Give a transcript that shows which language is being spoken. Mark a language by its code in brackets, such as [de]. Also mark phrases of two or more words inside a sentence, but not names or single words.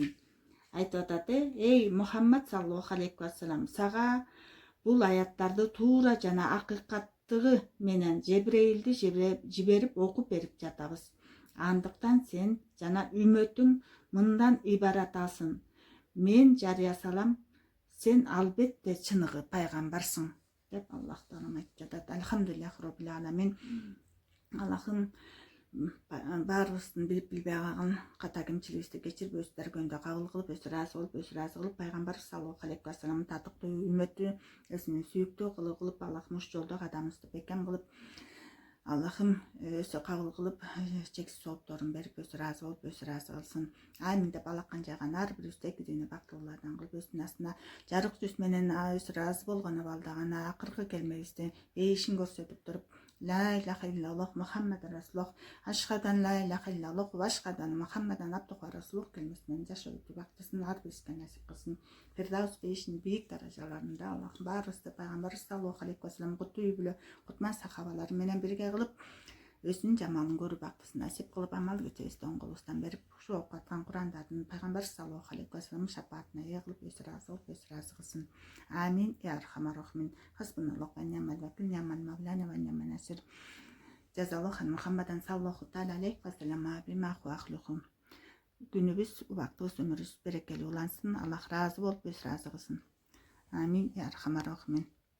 [ky] Айтып атат, эй Мухаммад [ar] صلى الله عليه وسلم, [ky] сага бул аяттарды туура жана акыйкаттыгы менен Жебреилди жиберип окуп берип жатабыз. Андыктан сен жана үммөтүң мындан ибарат алсын. Мен жарыя салам, сен албетте чыныгы пайгамбарсың, деп Аллах Таалам айтып жатат. [ar] الحمد لله رب العالمين. [ky] Аллахым баарыбыздын билип билбей калган ката кемчилигибизди кечирип, өз даргөндө кабыл кылып, өз ыраазы кылып, пайгамбар [ar] صلى الله عليه وسلم دын [ky] татыктуу үммөтү өзүнүн сүйүктүү кылып, Аллахым ушу жолдо кадамыбызды бекем кылып, Аллахым өзү кабыл кылып, чексиз соопторун берип, өзү ыраазы болуп, өзү ыраазы кылсын. Амин деп алакан жайган ар бирибизди эки дүйнө бактылуулардан кылып, өзүнүн астына жарык жүз менен өзү ыраазы болгону балдаган акыркы келмебизди бейишин көрсөтүп туруп, [ar] لا إله إلا الله محمد رسول الله أشهد أن لا إله إلا الله وأشهد أن محمدا عبده ورسوله [ky] келмесинен жашообузду бактысын, ар бирибизге насип кылсын. Фирдаус бейишинин бийик даражаларында Аллахым баарыбызды пайгамбар [ar] صلى الله عليه وسلم [ky] куту үй бүлө, кутман сахабалары менен бирге кылып, өзүнүн жамалын көрүп бактысын насип кылып, амал кетебизди оң колубуздан берип, ушу окуп аткан Курандардын пайгамбар саллаллаху алейхи вассалам шапаатына ээ кылып, өзү ыраазы болуп, өзү ыраазы кылсын. [ar] آمين يا أرحم الراحمين. حسبنا الله ونعم الوكيل نعم المولى ونعم النصير. جزى الله محمدا صلى الله تعالى عليه وسلم بما هو أهله. [ky] Күнүбүз, убактыбыз, өмүрүбүз берекелүү улансын. Аллах ыраазы болуп, өзү ыраазы кылсын. [ar] آمين يا أرحم الراحمين.